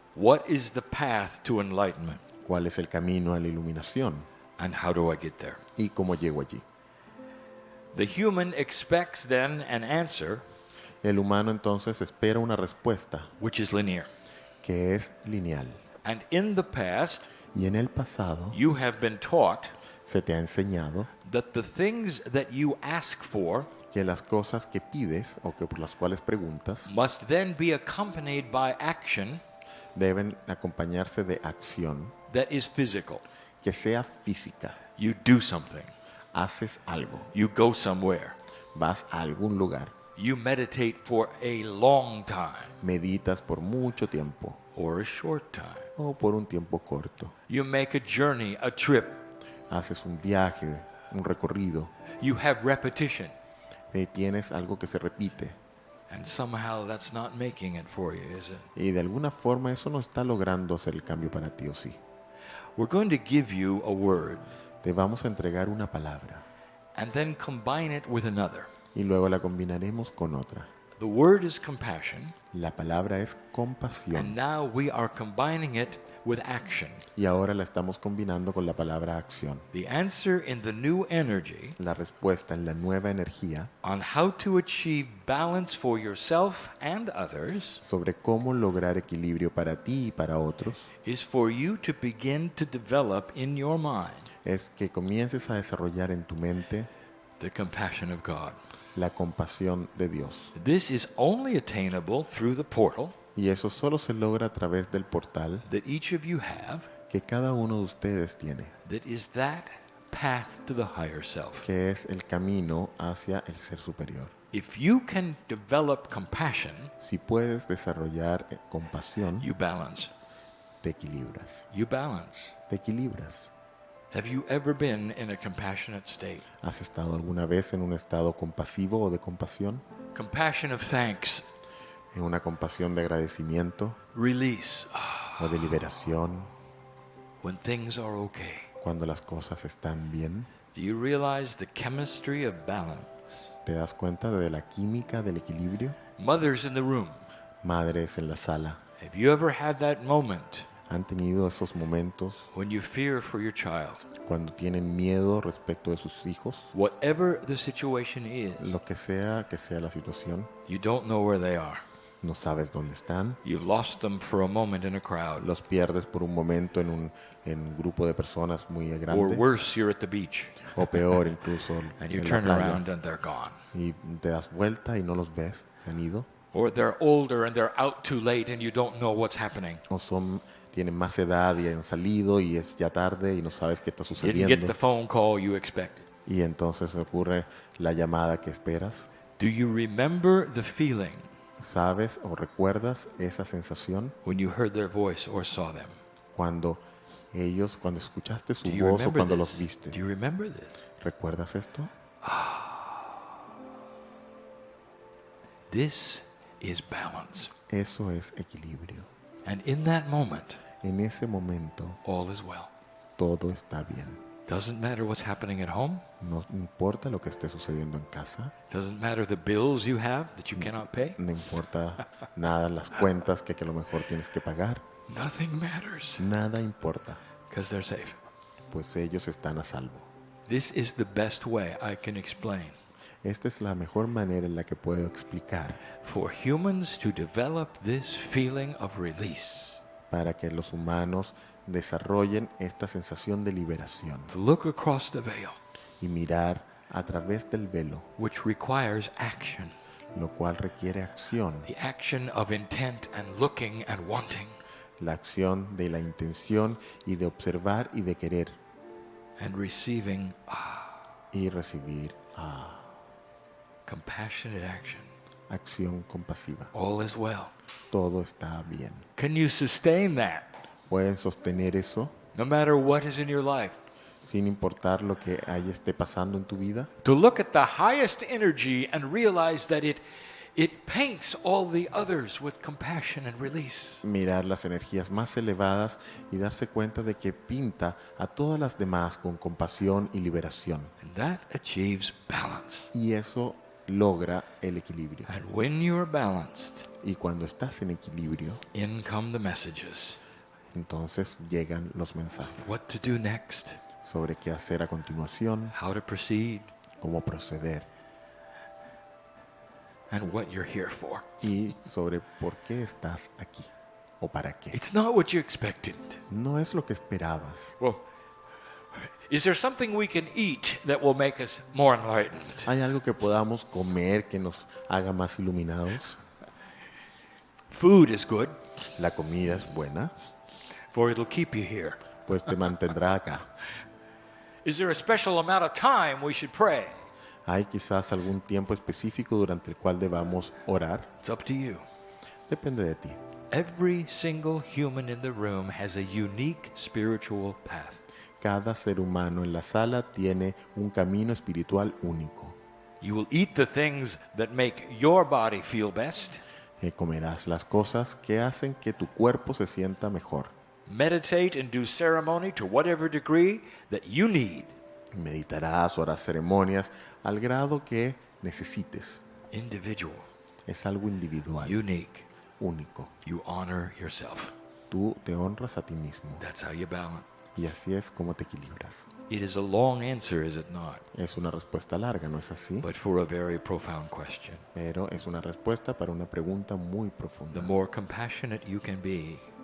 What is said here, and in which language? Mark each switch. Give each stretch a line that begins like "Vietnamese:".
English: What is the path to enlightenment?
Spanish: ¿Cuál es el camino a la iluminación?
English: And how do I get there?
Spanish: ¿Y cómo llego allí?
English: The human expects then an answer
Spanish: El humano entonces espera una respuesta
English: which is linear.
Spanish: que es lineal.
English: And in the past,
Spanish: Y en el pasado
English: you have been taught
Spanish: se te ha enseñado
English: that the things that you ask for
Spanish: que las cosas que pides o que por las cuales preguntas
English: must then be accompanied by action
Spanish: deben acompañarse de acción
English: that is physical.
Spanish: que sea física.
English: You do something.
Spanish: Haces algo,
English: You go somewhere.
Spanish: vas a algún lugar,
English: You meditate for a long time
Spanish: meditas por mucho tiempo
English: or a short time.
Spanish: o por un tiempo corto.
English: You make a journey, a trip.
Spanish: Haces un viaje, un recorrido,
English: You have repetition.
Spanish: tienes algo que se repite
English: And somehow that's not making it for you, is it?
Spanish: y de alguna forma eso no está logrando hacer el cambio para ti, ¿o sí?
English: We're going to give you a word
Spanish: Te vamos a entregar una palabra
English: and then combine it with another.
Spanish: y luego la combinaremos con otra.
English: The word is compassion,
Spanish: La palabra es
English: and
Spanish: compasión
English: now we are combining it with action.
Spanish: y ahora la estamos combinando con la palabra acción.
English: The answer in the new energy
Spanish: La respuesta en la nueva energía
English: on how to achieve balance for yourself and others
Spanish: sobre cómo lograr equilibrio para ti y para otros
English: is for you to begin to develop in your mind
Spanish: es que comiences a desarrollar en tu mente
English: the compassion of God.
Spanish: la compasión de Dios.
English: This is only attainable through the portal
Spanish: Y eso solo se logra a través del portal
English: that each of you have,
Spanish: que cada uno de ustedes tiene,
English: that is that path to the higher self.
Spanish: que es el camino hacia el ser superior.
English: If you can develop compassion,
Spanish: Si puedes desarrollar compasión,
English: you balance.
Spanish: te equilibras.
English: You balance.
Spanish: Te equilibras.
English: Have you ever been in a compassionate state?
Spanish: ¿Has estado alguna vez en un estado compasivo o de compasión?
English: Compassion of thanks,
Spanish: ¿En una compasión de agradecimiento
English: release,
Spanish: o de liberación
English: when things are okay.
Spanish: cuando las cosas están bien?
English: Do you realize the chemistry of balance?
Spanish: ¿Te das cuenta de la química del equilibrio?
English: Mothers in the room,
Spanish: Madres en la sala,
English: have you ever had that moment
Spanish: ¿han tenido esos momentos
English: when you fear for your child?
Spanish: cuando tienen miedo respecto de sus hijos?
English: Whatever the situation is,
Spanish: Lo que sea la situación,
English: you don't know where they are.
Spanish: no sabes dónde están,
English: You've lost them for a moment in a crowd.
Spanish: los pierdes por un momento en un grupo de personas muy
English: Or
Spanish: grande,
English: worse, you're at the beach
Spanish: o peor incluso
English: and you
Spanish: en la
English: turn
Spanish: playa,
English: around and they're gone.
Spanish: y te das vuelta y no los ves, se han ido,
English: Or they're older and they're out too late and you don't know what's happening.
Spanish: o tienen más edad y han salido y es ya tarde y no sabes qué está
English: Didn't get
Spanish: sucediendo,
English: the phone call you expected.
Spanish: y entonces ocurre la llamada que esperas.
English: Do you remember the feeling
Spanish: ¿Sabes o recuerdas esa sensación
English: when you heard their voice or saw them?
Spanish: cuando escuchaste su
English: Do you
Spanish: voz o
English: remember
Spanish: cuando los
English: this?
Spanish: viste?
English: Do you remember this?
Spanish: ¿Recuerdas esto?
English: This is balance.
Spanish: Eso es equilibrio.
English: And in that moment,
Spanish: En ese momento
English: all is well.
Spanish: todo está bien.
English: Doesn't matter what's happening at home.
Spanish: No importa lo que esté sucediendo en casa,
English: Doesn't matter the bills you have that you cannot pay.
Spanish: no importa nada las cuentas que a lo mejor tienes que pagar,
English: Nothing matters
Spanish: nada importa,
English: because they're safe.
Spanish: pues ellos están a salvo.
English: This is the best way I can explain
Spanish: Esta es la mejor manera en la que puedo explicar
English: for humans to develop this feeling of release.
Spanish: para que los humanos desarrollen esta sensación de liberación
English: To look across the veil,
Spanish: y mirar a través del velo,
English: which requires action.
Spanish: lo cual requiere acción,
English: The action of intent and looking and wanting
Spanish: la acción de la intención y de observar y de querer
English: and receiving
Spanish: y recibir
English: compassionate action.
Spanish: acción compasiva.
English: All is well.
Spanish: Todo está bien.
English: Can you sustain that
Spanish: Pueden sostener eso
English: no matter what is in your life?
Spanish: sin importar lo que esté pasando en tu vida.
English: To look at the highest energy and realize that it It paints all the others with compassion and release.
Spanish: Mirar las energías más elevadas y darse cuenta de que pinta a todas las demás con compasión y liberación.
English: And that achieves balance.
Spanish: Y eso logra el equilibrio.
English: And when you're balanced,
Spanish: Y cuando estás en equilibrio,
English: in come the messages.
Spanish: entonces llegan los mensajes
English: What to do next,
Spanish: sobre qué hacer a continuación,
English: how to proceed,
Spanish: cómo proceder
English: and what you're here for.
Spanish: y sobre por qué estás aquí o para qué.
English: It's not what you expected.
Spanish: No es lo que esperabas.
English: Well, is there something we can eat that will make us more enlightened?
Spanish: ¿Hay algo que podamos comer que nos haga más iluminados?
English: Food is good,
Spanish: La comida es buena,
English: for it'll keep you here.
Spanish: pues te mantendrá acá.
English: Is there a special amount of time we should pray?
Spanish: ¿Hay quizás algún tiempo específico durante el cual debamos orar?
English: It's up to you.
Spanish: Depende de ti.
English: Every single human in the room has a unique spiritual path.
Spanish: Cada ser humano en la sala tiene un camino espiritual único.
English: You will eat the things that make your body feel best.
Spanish: Comerás las cosas que hacen que tu cuerpo se sienta mejor.
English: Meditate and do ceremony to whatever degree that you need.
Spanish: Meditarás, harás ceremonias al grado que necesites.
English: Individual,
Spanish: Es algo individual,
English: unique.
Spanish: único.
English: You honor yourself.
Spanish: Tú te honras a ti mismo.
English: That's how you balance.
Spanish: Y así es como te equilibras.
English: It is a long answer, is it not?
Spanish: Es una respuesta larga, ¿no es así?
English: But for a very profound question.
Spanish: Pero es una respuesta para una pregunta muy
English: The
Spanish: profunda.
English: more compassionate you can be